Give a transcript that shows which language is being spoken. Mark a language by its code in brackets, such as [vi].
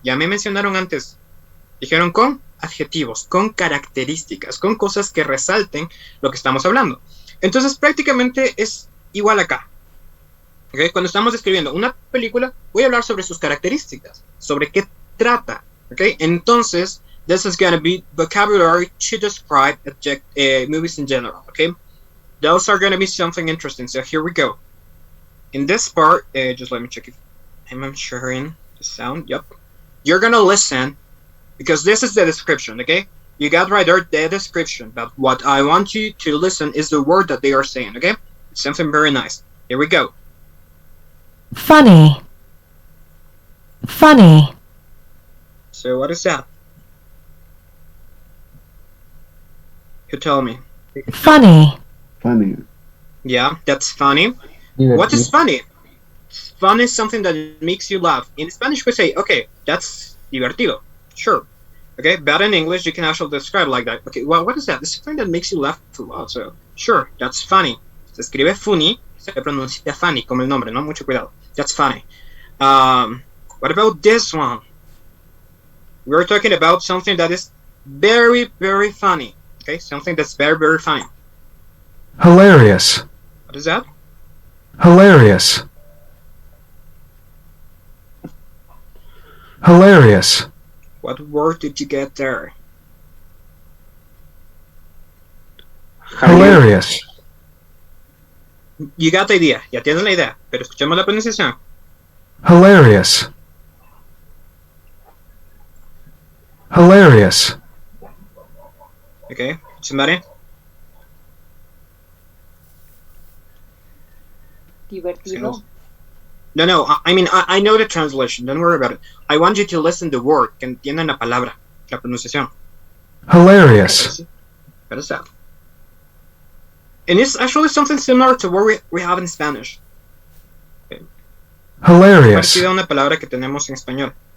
[es] Ya me mencionaron antes, dijeron con adjetivos, con características, con cosas que resalten lo que estamos hablando. Entonces prácticamente es igual acá. Okay. Cuando estamos describiendo una película, voy a hablar sobre sus características, sobre qué trata. [en] Okay. Entonces, this is going to be vocabulary to describe movies in general. Okay. Those are going to be something interesting. So here we go. In this part, just let me check if I'm sharing the sound. Yep. You're going to listen because this is the description. Okay. You got right there the description, but what I want you to listen is the word that they are saying. Okay. It's something very nice. Here we go. Funny. Funny. So what is that? You tell me. Funny. Funny. Yeah, that's funny. [es] Divertido. [en] What is funny? Fun is something that makes you laugh. In Spanish we say, okay, that's divertido. Sure. Okay, bad in English, you can actually describe like that. Okay, well, what is that? It's something that makes you laugh a lot, so sure, that's funny. [es] Se escribe funny, se pronuncia funny, como el nombre, no mucho cuidado. [en] That's funny. What about this one? We're talking about something that is very, very funny. Okay, something that's very, very funny. Hilarious. What is that? Hilarious. Hilarious. What word did you get there? Hilarious. You got the idea, [es] ya tienes la idea, pero escuchemos la pronunciación. [en] Hilarious. Hilarious. Okay, somebody? [es] Divertido. [en] No, I mean, I know the translation, don't worry about it. I want you to listen to the word, [es] que entiendan la palabra, la pronunciación. [en] Hilarious. What is that? And it's actually something similar to what we have in Spanish. Hilarious. [es] Parecida a una palabra que tenemos en español.